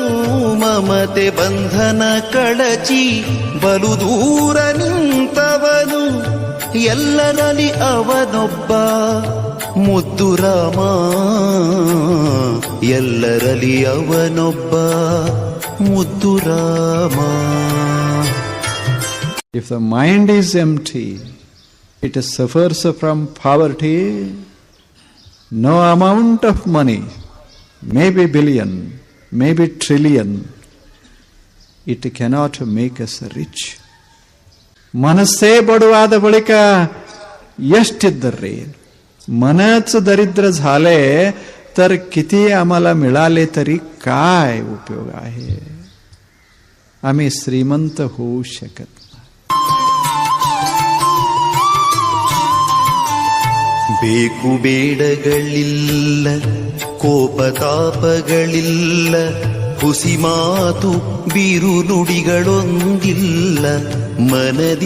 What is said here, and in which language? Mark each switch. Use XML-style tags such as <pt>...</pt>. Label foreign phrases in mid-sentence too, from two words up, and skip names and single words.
<kn>ಮಮತೆ ಬಂಧನ ಕಳಚಿ ಬಲು ದೂರ ನಿಂತವನು. ಎಲ್ಲರಲ್ಲಿ ಅವನೊಬ್ಬ ಮುದ್ದು ರಾಮ ಎಲ್ಲರಲ್ಲಿ ಅವನೊಬ್ಬ ಮುದ್ದು ರಾಮ.</kn> <en>If the mind is empty, it suffers from poverty. No amount of money, maybe billion, maybe trillion, it cannot make us rich.</en> <kn>ಮನಸ್ಸೇ ಬಡವಾದ ಬಳಿಕ ಎಷ್ಟಿದ್ದರ್ರಿ,</kn> <mr>मनच दरिद्र झाले तर किती आम्हाला मिळाले तरी काय उपयोग आहे. आम्ही श्रीमंत होऊ शकत नाही.</mr> <kn>ಬೇಕು ಬೇಡಗಳಿಲ್ಲ, ಕೋಪತಾಪಗಳಿಲ್ಲ, ಹುಸಿ ಮಾತು ಬಿರು ನುಡಿಗಳೊಂದಿಲ್ಲ ಮನದಿ.</kn>